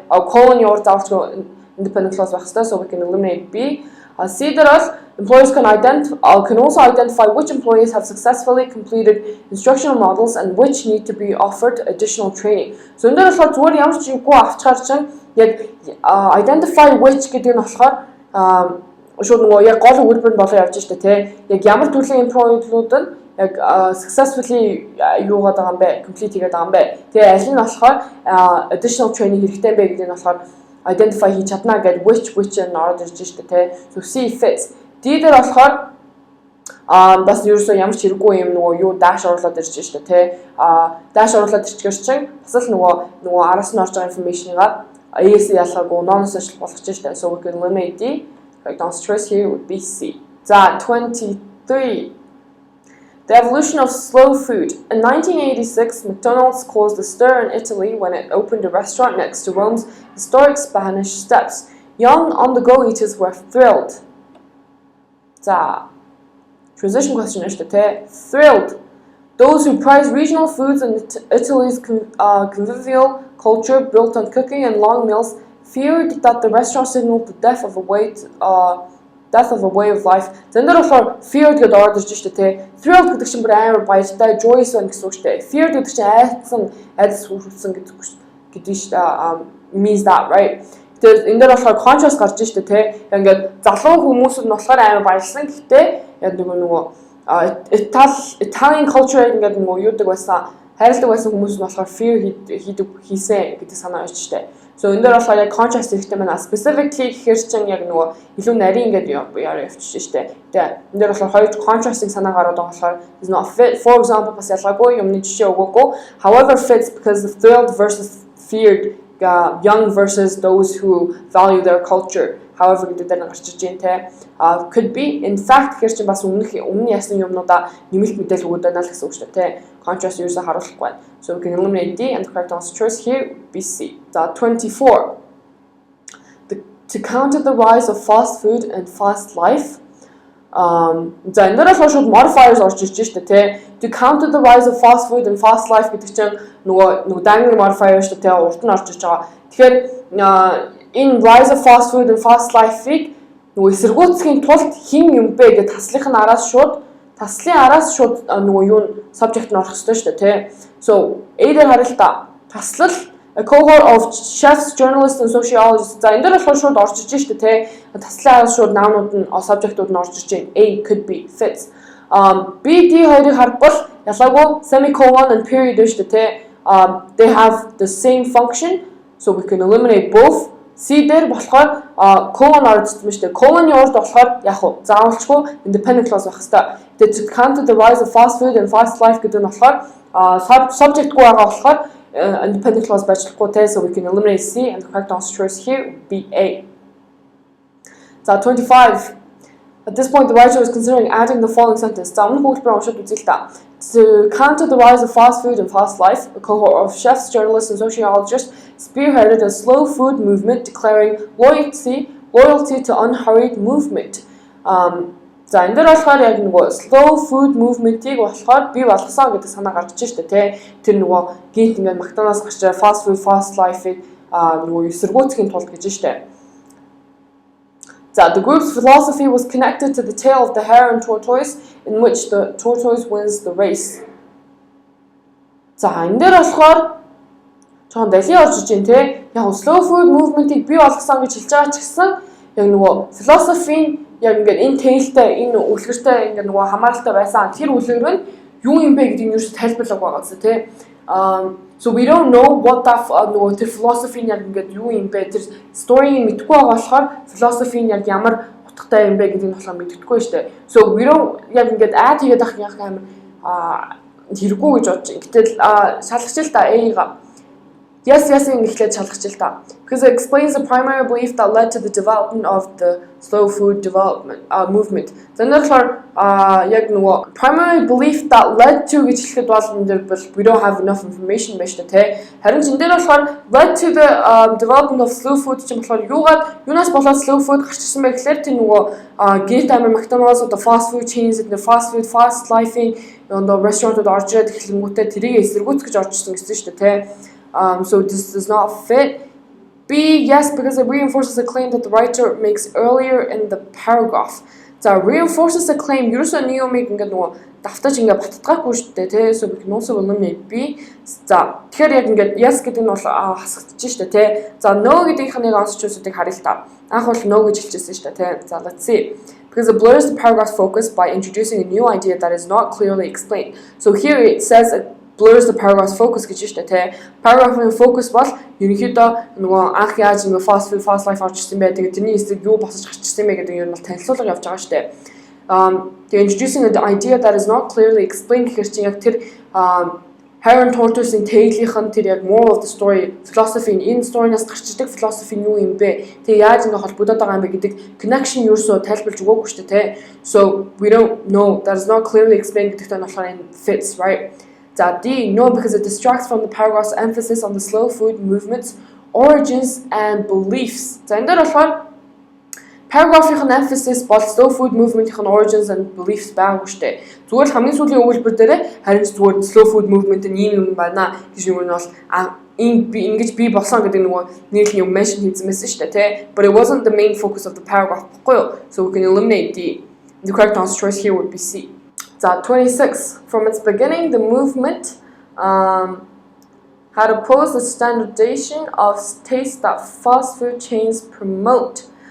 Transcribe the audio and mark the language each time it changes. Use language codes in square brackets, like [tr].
[en] Colon-ы [mn] урд заавалчгүй [en] independent clause [mn] байх ёстой, [en] so we can eliminate B. [mn] C дээр бол [en] employers can also identify which employees have successfully completed instructional models and which need to be offered additional training. [mn] So энэ дээр болохоор зүгээр ямар ч юугүй авчгаар чинь яг [en] identify which [mn] гэдэг нь болохоор шууд нөгөө яг гол өгүүлбэр нь болоо явж штэ тий. Яг ямар төрлийн employee-ууд нь яг successfully юугаад байгаа юм бэ? Complete хийгээд байгаа юм бэ? Тэгээ аль нь болохоор additional training хэрэгтэй бэ гэдэг нь болохоор identify хийж чадна гэдэг which нь ороод ирж штэ тий. [en] So C fits. [mn] D дээр болохоор бас ерөөсөө ямар ч хэрэггүй юм нөгөө юу dash оруулаад ирж штэ тий. Dash оруулаад ирчихэр чинь бас л нөгөө араас нь орж байгаа information-ыг AS ялгаагүй non-essential болгож штэ. [en] So we can eliminate D. Correct answer choice here would be C. 23. The evolution of slow food. In 1986, McDonald's caused a stir in Italy when it opened a restaurant next to Rome's historic Spanish Steps. Young on-the-go eaters were thrilled. Transition question is thrilled. Those who prize regional foods and Italy's convivial culture built on cooking and long meals feared that the restaurant signaled the death of a way of life. Then there are feared [mn] гэдэг ордож штэ тий. Thrilled гэдэг чинь бүр амар баяртай, joyous байна гэсэн үг штэ. Feared гэдэг чинь айдас хүрсэн гэдэг штэ. [en] Means that, right? [mn] Тэгээд энэ дээр болохоор conscious гарч штэ тий. Ингээд залуу хүмүүс нь болохоор амар баярлсан. Гэхдээ яг нөгөө Italian culture ингээд нөгөө юудаг байсан, хайрладаг байсан хүмүүс нь болохоор fear хийсэн гэдэг санаа байна штэ. So энэ дээр болохоор яг contrast хэрэгтэй байна. Specifically гэхээр чинь яг нөгөө илүү нарийн ингээд явчихж штэ. Тэгээ энэ дээр болохоор хоёр contrasting санаа гараад байгаа болохоор is not fit. [en] For example, [mn] бас ялгаагүй юмны жишээ өгөөгүй. [en] However fits because the thrilled versus feared, young versus those who value their culture. [mn] However гэдэг дээр гарч иж дээ те. [en] Could be in fact [mn] гэхээр чинь бас өмнө ясны юмнуудаа нэмэлт мэдээлэл өгöd байна л гэсэн үг шүү дээ те. Contrast юусаа харуулахгүй байна. [en] So we can eliminate D, and the correct answer choice here would be C. 24. To counter the rise of fast food and fast life, [mn] За энэ дээр болохоор шууд modifiers орж ирж штэ тий. [en] To counter the rise of fast food and fast life [mn] гэдэг чинь нөгөө dangling modifier штэ тий урд нь орж ирж байгаа. Тэгэхээр энэ rise of fast food and fast life-ыг нөгөө эсэргүүцхийн тулд хин юм бэ гэж таслын араас шууд нөгөө юу subject нь орох ёстой штэ тий. So A дээр харъя л та. Таслал [en] a cohort of chefs, journalists and sociologists. [mn] За энэ дээр болохоор шууд орж иж штэ тий. Таслын араас шууд наамнууд нь subject-ууд нь орж иж байна. [en] A could be fits. [mn] B, D хоёрыг харбал ялгаагүй semicolon and period штэ тий. [en] They have the same function, so we can eliminate both. [mn] C дээр болохоор colon орж ирсэн штэ. Colon-ийн урд болохоор яг уу заавалчгүй independent clause байх хэвээр. [en] Тэгээд to counter the rise of fast food and fast life [mn] гэдэг нь болохоор subject-гүй байгаа болохоор [en] independent clause [mn] байжлахгүй те, [en] so we can eliminate C and the correct answer choice here would be A. So 25. At this point, the writer is considering adding the following sentence. [mn] За өмнөх хэлбэр уншаад үзье л та. [en] To counter the rise of fast food and fast life, a cohort of chefs, journalists, and sociologists spearheaded a slow food movement declaring loyalty to unhurried movement. [mn] За энэ дээр болохоор яг нөгөө slow food movement-ийг болохоор бий болгосон гэдэг санаа гарч иж штэ тий. Тэр нөгөө гинт ингээд McDonald's гарч fast food fast life-ийг нөгөө эсэргүүцхийн тулд гэж штэ. [en] The group's philosophy was connected to the tale of the hare and tortoise, in which the tortoise wins the race. [mn] За энэ дээр болохоор жоохон далий орж иж тий. Яг slow food movement-ийг бий болгосон гэж хэлж байгаа ч гэсэн яг нөгөө philosophy яг ингээд энэ тэлтэй энэ үлгэртэй ингээд нөгөө хамааралтай байсан. Тэр үлгэр нь юу юм бэ гэдгийг юуш тайлбарлаг байгаа гэсэн тий. [en] So we don't know what that [mn] нөгөө тэр philosophy яг ингээд юу юм бэ тэр story-ийг мэдгүй байгаа болохоор philosophy яг ямар утгатай юм бэ гэдгийг болохоор мэддэггүй шүү дээ. [en] So we don't [mn] яг ингээд add хийгээд ах яг амар хэрэггүй гэж бодож. Гэтэл шалгаж л та A-га. Yes, эхлээд шалгаж л та. [en] Because it explains the primary belief that led to the development of the slow food movement. [mn] За энэ болохоор яг нөгөө primary belief that led to гэж хэлэхэд бол энэ дээр [en] we don't have enough information [mn] байна шүү дээ. Харин энэ дээр болохоор led to the development of slow food чинь болохоор юунаас болоод slow food гарч ирсэн бэ гэхээр тэр нөгөө гэрт амир McDonald's одоо [en] fast food chains [mn] the fast food fast life-ийн одоо restaurant-ууд орж ирээд эхлэнгүүтээ тэрийг эсэргүүцгэж орж ирсэн гэсэн шүү дээ. [en] So this does not fit. B, yes, because it reinforces a claim that the writer makes earlier in the paragraph. So reinforces a claim. [mn] Ерөөсөө нэг юм ингээд нөгөө давтаж ингээд баттгаагүй шүү дээ, тий. [en] So we can also eliminate B. [mn] За тэгэхээр яг ингээд yes гэдэг нь бол хасагдчих шүү дээ, тий. За no гэдгийнхнийг онцчусуудыг харъя л та. Анх бол no гэж хэлчихсэн шүү дээ, тий. За [en] let's see. Because it blurs the paragraph's focus by introducing a new idea that is not clearly explained. So here it says blurs the paragraph's focus [mn] гэж штэ тий. Paragraph-ийн focus бол ерөнхийдөө нөгөө анх яаж ингэ fast food fast life орчихсон бэ. Тэгээд тэрний эсрэг юу босож гарч ирсэн бэ гэдэг нь ер нь бол танилцуулга явж байгаа штэ. Тэгээд [en] introducing an idea that is not clearly explained [mn] гэхэр чинь яг тэр hare and tortoise-ийн tale-ийнх нь тэр яг [en] moral of the story [mn] philosophy энэ story-наас гарч ирдэг philosophy нь юу юм бэ? Тэгээд яаж ингэ холбогдоод байгаа юм бэ гэдэг connection юусоо тайлбарлаж өгөөгүй штэ тий. [en] So we don't know, that is not clearly explained [mn] гэдэгтэй нь болохоор энэ [en] fits, right? D, no, because it distracts from the paragraph's emphasis on the slow food movement's origins and beliefs. [mn] За энэ дээр болохоор paragraph-ийн emphasis бол slow food movement-ийн [en] origins and beliefs [mn] байгаагүй штэ. Зүгээр л хамгийн сүүлийн өгүүлбэр дээр харин зүгээр slow food movement нь ийм юм байна гэж юм нь бол ингэж бий болсон гэдэг нөгөө нийлний юм mention хийсэн байсан штэ тий. [en] But it wasn't the main focus of the paragraph. So we can eliminate D. The correct answer choice here would be C. 26. From its beginning, the movement had opposed the standardization of taste that fast food chains promote.